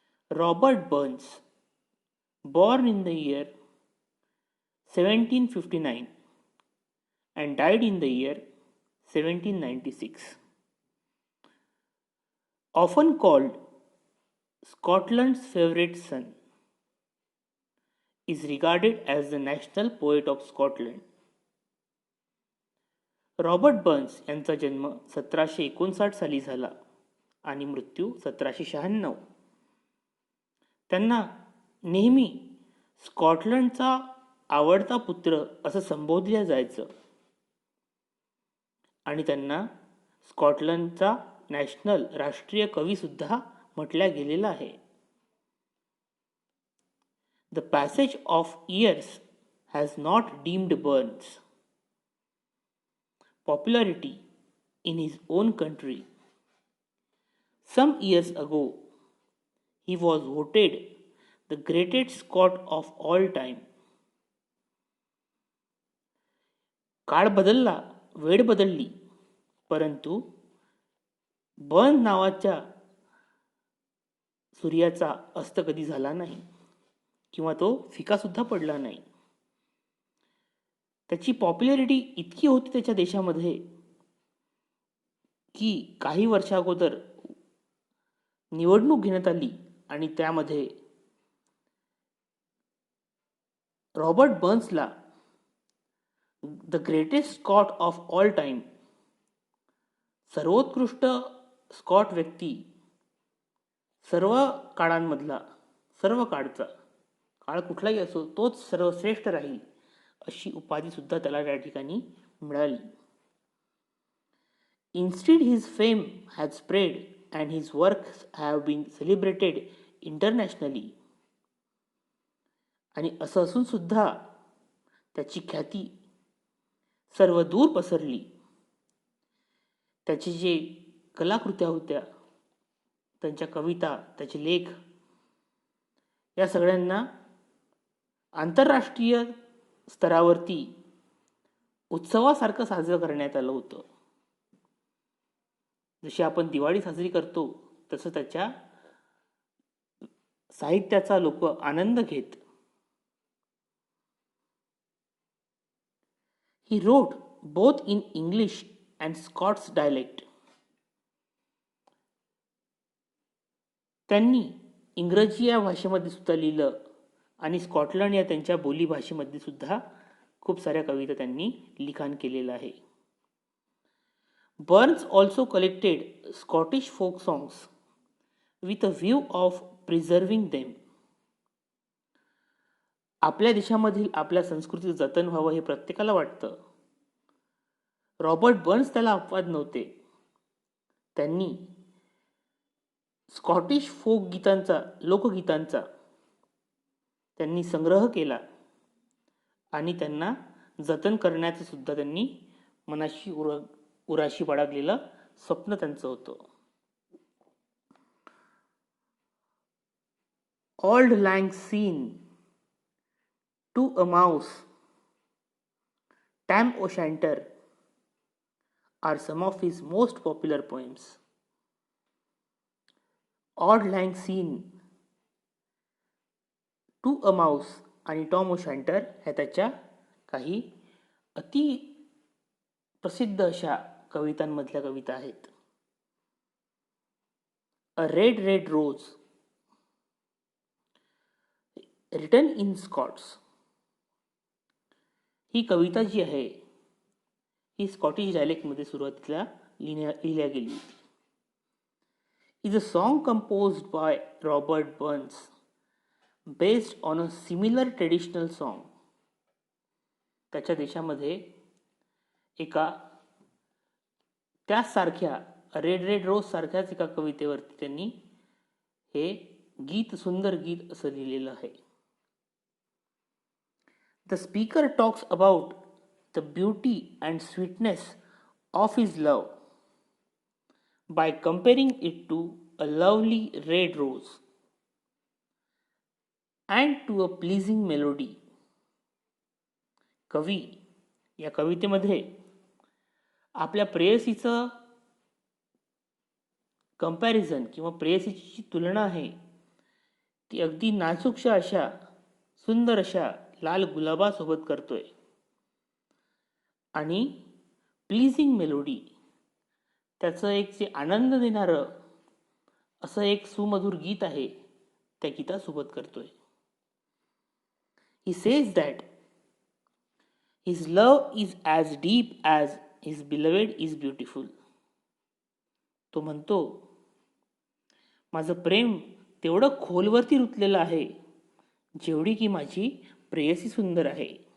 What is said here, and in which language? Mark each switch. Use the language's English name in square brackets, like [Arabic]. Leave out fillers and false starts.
[English] Robert Burns, born in the year 1759 and died in the year 1796. Often called Scotland's favorite son, is regarded as the national poet of Scotland. [Marathi] Robert Burns यांचा जन्म 1759 साली झाला आणि मृत्यू 1796. त्यांना नेहमी स्कॉटलंडचा आवडता पुत्र असं संबोधलं जायचं आणि त्यांना स्कॉटलंडचा नॅशनल राष्ट्रीय कवी सुद्धा म्हटल्या गेलेला आहे. [English] The passage of years has not dimmed Burns popularity in his own country. Some years ago, he was voted the greatest Scot of all time. [Marathi] काळ बदलला, वेळ बदलली, परंतु बर्न नावाच्या सूर्याचा अस्त कधी झाला नाही किंवा तो फिका सुद्धा पडला नाही. त्याची पॉप्युलॅरिटी इतकी होती त्याच्या देशामध्ये की काही वर्षा अगोदर निवडणूक घेण्यात आली आणि त्यामध्ये Robert बर्न्सला [English] the greatest Scot of all time, [Marathi] सर्वोत्कृष्ट स्कॉट व्यक्ती, सर्व काळांमधला, सर्व काळचा, काळ कुठलाही असो तोच सर्वश्रेष्ठ राहील अशी उपाधी सुद्धा त्याला त्या ठिकाणी मिळाली. [English] Instead, his fame has spread and his works have been celebrated internationally. [Marathi] आणि असं असून सुद्धा त्याची ख्याती सर्व दूर पसरली. त्याचे जे कलाकृत्या होत्या, त्यांच्या कविता, त्याचे लेख, या सगळ्यांना आंतरराष्ट्रीय स्तरावरती उत्सवासारखं साजरं करण्यात आलं होतं. जशी आपण दिवाळी साजरी करतो तसं त्याच्या साहित्याचा लोक आनंद घेत. [English] He wrote both in English and Scots dialect. [Marathi] त्यांनी इंग्रजी या भाषेमध्ये सुद्धा लिहिलं आणि स्कॉटलंड या त्यांच्या बोली भाषेमध्ये सुद्धा खूप साऱ्या कविता त्यांनी लिखाण केलेलं आहे. [English] Burns also collected Scottish folk songs with a view of preserving them. [Marathi] आपल्या देशामधील आपल्या संस्कृतीचं जतन व्हावं हे प्रत्येकाला वाटतं. रॉबर्ट बर्न्स त्याला अपवाद नव्हते. त्यांनी स्कॉटिश फोक गीतांचा, लोकगीतांचा त्यांनी संग्रह केला आणि त्यांना जतन करण्याचं सुद्धा त्यांनी मनाशी उराशी बाळगलेलं स्वप्न त्यांचं होतं. [English] Auld Lang Syne, To a Mouse, Tam O'Shanter are some of his most popular poems. [Marathi] Auld Lang Syne, To a Mouse आणि टॉम ओशँटर ह्या त्याच्या काही अति प्रसिद्ध अशा कवितांमधल्या कविता आहेत. [English] a red red rose, written in Scots, [Marathi] ही कविता जी आहे ही स्कॉटिश डायलेक्टमध्ये सुरुवातीला लिहिल्या गेली होती. [English] is a song composed by Robert Burns based on a similar traditional song. [Marathi] त्याच्या देशामध्ये एका त्याचसारख्या रेड रेड रोज सारख्याच एका कवितेवरती त्यांनी हे गीत, सुंदर गीत असं लिहिलेलं आहे. [English] The speaker talks about the beauty and sweetness of his love by comparing it to a lovely red rose and to a pleasing melody. [Marathi] कवी या कवितेमध्ये आपल्या प्रेयसीचं कंपॅरिझन किंवा प्रेयसीची जी तुलना आहे ती अगदी नाजूकशा अशा सुंदर अशा लाल गुलाबासोबत करतोय. आणि [English] pleasing melody [Marathi] त्याचं एक जे आनंद देणारं असं एक सुमधुर गीत आहे त्या गीतासोबत करतोय. [English] He says that his love is as deep as his beloved is beautiful. [Marathi] तो म्हणतो माझं प्रेम तेवढं खोलवरती रुतलेलं आहे जेवढी की माझी प्रेयसी सुंदर आहे.